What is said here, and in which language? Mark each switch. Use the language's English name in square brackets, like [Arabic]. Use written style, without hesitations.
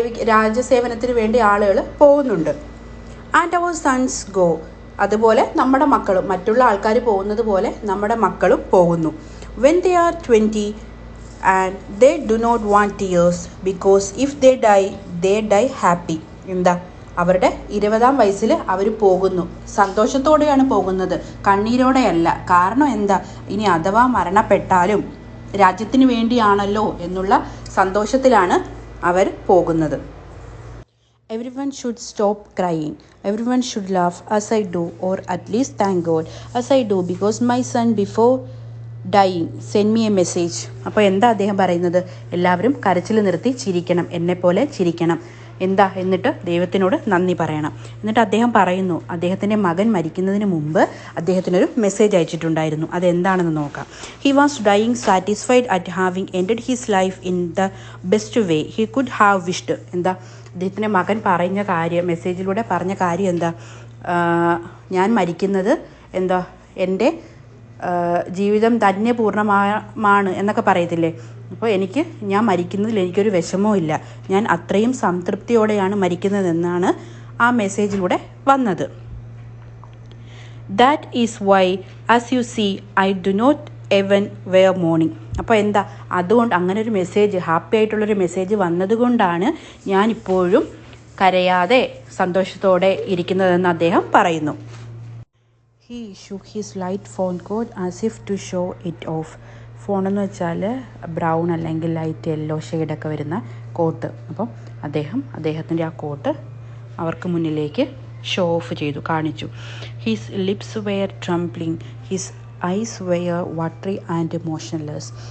[Malayalam] രാജ്യസേവനത്തിന് വേണ്ടി ആളുകൾ പോകുന്നുണ്ട്. [English] And അവർ sons go. [Malayalam] അതുപോലെ നമ്മുടെ മക്കളും മറ്റുള്ള ആൾക്കാർ പോകുന്നത് പോലെ നമ്മുടെ മക്കളും പോകുന്നു. [English] When they are 20 and they do not want tears because if they die happy. [Malayalam] എന്താ, അവരുടെ 20-ാം വയസ്സിൽ അവർ പോകുന്നു, സന്തോഷത്തോടെയാണ് പോകുന്നത്, കണ്ണീരോടെയല്ല. കാരണം എന്താ, ഇനി അഥവാ മരണപ്പെട്ടാലും രാജ്യത്തിന് വേണ്ടിയാണല്ലോ എന്നുള്ള സന്തോഷത്തിലാണ് അവർ പോകുന്നത്. [English] Everyone should stop crying. Everyone should laugh as I do, or at least thank God as I do, because my son before dying send me a message. [Malayalam] അപ്പോൾ എന്താ അദ്ദേഹം പറയുന്നത്? എല്ലാവരും കരച്ചിൽ നിർത്തി ചിരിക്കണം, എന്നെപ്പോലെ ചിരിക്കണം. എന്നിട്ട് ദൈവത്തിനോട് നന്ദി പറയണം. എന്നിട്ട് അദ്ദേഹം പറയുന്നു, അദ്ദേഹത്തിൻ്റെ മകൻ മരിക്കുന്നതിന് മുമ്പ് അദ്ദേഹത്തിനൊരു മെസ്സേജ് അയച്ചിട്ടുണ്ടായിരുന്നു. അതെന്താണെന്ന് നോക്കാം. [English] He was dying satisfied at having ended his life in the best way he could have wished. [Malayalam] എന്താ, അദ്ദേഹത്തിൻ്റെ മകൻ മെസ്സേജിലൂടെ പറഞ്ഞ കാര്യം എന്താ? ഞാൻ മരിക്കുന്നത് എൻ്റെ ജീവിതം തന്നെ പൂർണ്ണമാണ് എന്നൊക്കെ പറയത്തില്ലേ. അപ്പോൾ ഞാൻ മരിക്കുന്നതിൽ എനിക്കൊരു വിഷമവും ഇല്ല, ഞാൻ അത്രയും സംതൃപ്തിയോടെയാണ് മരിക്കുന്നതെന്നാണ് ആ മെസ്സേജിലൂടെ വന്നത്. [English] That is why as you see I do not even wear mourning. [Malayalam] അപ്പോൾ എന്താ, അതുകൊണ്ട് അങ്ങനെ ഒരു മെസ്സേജ്, ഹാപ്പി ആയിട്ടുള്ളൊരു മെസ്സേജ് വന്നതുകൊണ്ടാണ് ഞാനിപ്പോഴും കരയാതെ സന്തോഷത്തോടെ ഇരിക്കുന്നതെന്ന് അദ്ദേഹം പറയുന്നു. [English] He shook his light phone coat as if to show it off. [Malayalam] ഫോണെന്ന് വെച്ചാൽ ബ്രൗൺ അല്ലെങ്കിൽ ലൈറ്റ് യെല്ലോ ഷെയ്ഡൊക്കെ വരുന്ന കോട്ട്. അപ്പം അദ്ദേഹത്തിൻ്റെ ആ കോട്ട് അവർക്ക് മുന്നിലേക്ക് ഷോ ഓഫ് ചെയ്തു, കാണിച്ചു. [English] His lips were trembling, his eyes were watery and motionless.